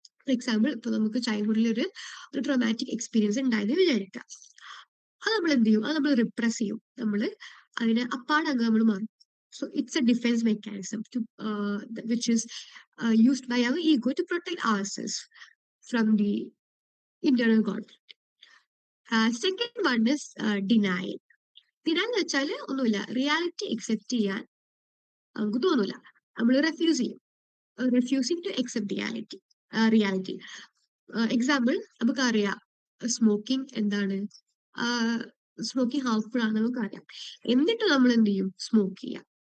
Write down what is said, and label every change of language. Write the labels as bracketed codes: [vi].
[ml] For example, ഇപ്പൊ നമുക്ക് ചൈൽഡ്ഹുഡിൽ ഒരു ട്രോമാറ്റിക് എക്സ്പീരിയൻസ് ഉണ്ടായെന്ന് വിചാരിക്കാം. അത് നമ്മൾ എന്ത് ചെയ്യും? അത് നമ്മൾ റിപ്രസ് ചെയ്യും. നമ്മൾ അതിനെ അപ്പാടങ്ങ് നമ്മൾ മാറും. [en] So it's a defense mechanism which is used by our ego to protect ourselves from the internal conflict. Second one is denial. [ml] Denial എന്ന് വെച്ചാൽ ഒന്നുമില്ല, റിയാലിറ്റി അക്സെപ്റ്റ് ചെയ്യാൻ നമുക്ക് തോന്നൂല, നമ്മൾ റെഫ്യൂസ് ചെയ്യും. Refusing to accept reality. Example, നമുക്കറിയാം smoking എന്താണ്, സ്മോക്കിംഗ് ഹാർംഫുൾ ആണെന്ന് നമുക്കറിയാം, എന്നിട്ട് നമ്മൾ എന്ത് ചെയ്യും? സ്മോക്ക് ചെയ്യാം.